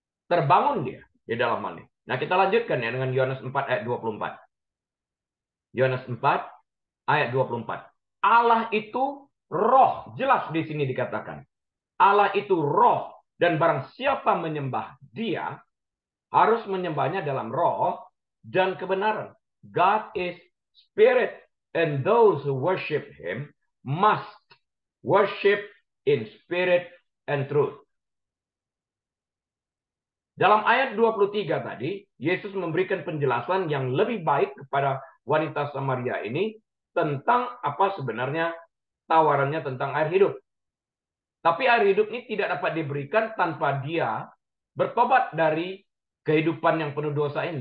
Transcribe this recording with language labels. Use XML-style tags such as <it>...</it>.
<id>Terbangun dia di dalam hal ini. Nah, kita lanjutkan ya dengan Yohanes 4 ayat 24. Yohanes 4 ayat 24. Allah itu roh, jelas di sini dikatakan. Allah itu roh, dan barang siapa menyembah dia, harus menyembahnya dalam roh dan kebenaran.</id> <en>God is spirit, and those who worship him must worship in spirit and truth.</en> <id>Dalam ayat 23 tadi, Yesus memberikan penjelasan yang lebih baik kepada wanita Samaria ini tentang apa sebenarnya tawarannya tentang air hidup. Tapi air hidup ini tidak dapat diberikan tanpa dia bertobat dari kehidupan yang penuh dosa ini.</id>